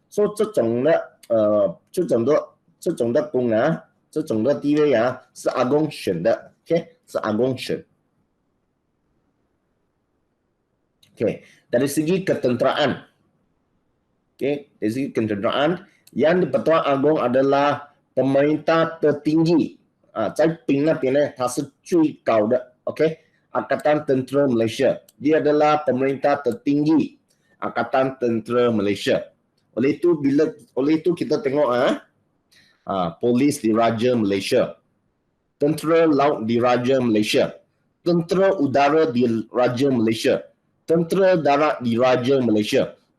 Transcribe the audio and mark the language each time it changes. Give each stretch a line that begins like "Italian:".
Chinese: So 这种的功这种的地位是 Agong 选的。 okey, 是 Agong 选。
Malay: okey, dari segi ketenteraan. okey, dari segi ketenteraan, yang di-Pertuan Agong adalah pemerintah tertinggi.
Chinese: 在兵那边呢，它是最高的。
Malay: okey, Angkatan Tentera Malaysia. Dia adalah pemerintah tertinggi Angkatan Tentera Malaysia. Oleh itu kita tengok Polis Diraja Malaysia, Tentera Laut Diraja Malaysia, Tentera Udara Diraja Malaysia, Tentera Darat Diraja Malaysia.